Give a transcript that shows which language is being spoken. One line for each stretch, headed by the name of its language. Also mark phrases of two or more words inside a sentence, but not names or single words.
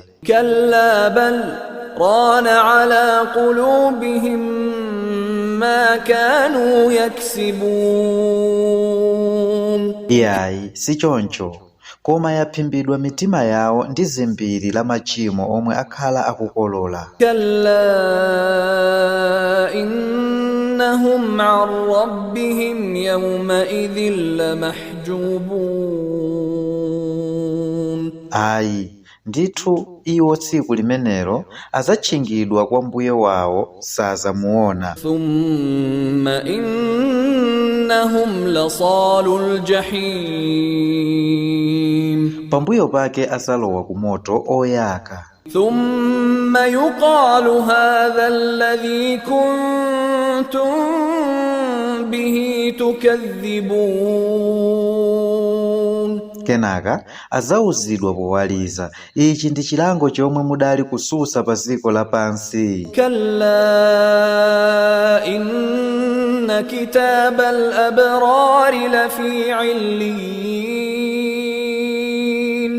Arabic: كلا بل ران على قلوبهم ما كانوا يكسبون.
Nyanja: Iyayi si choncho, koma yaphimbidwa mitima yawo ndi zimbiri la machimo omwe akhala akukolola.
Arabic: كلا إنهم عن ربهم يومئذ لمحجوبون.
Nyanja: Ayi ndithu iwo tsiku limenelo azatchingidwa kwa Mbuye wawo sazamuona.
Arabic: ثم إنهم لصالو الجحيم.
Nyanja: Pambuyo pake azalowa ku moto oyaka.
Arabic: ثم يقال هذا الذي كنتم به تكذبون.
Nyanja: Kenaka azawuzidwa powaliza, ichi ndi chilango chomwe mudali kususa pa dziko lapansi.
Arabic: كلا إن كتاب الأبرار لفي عليين.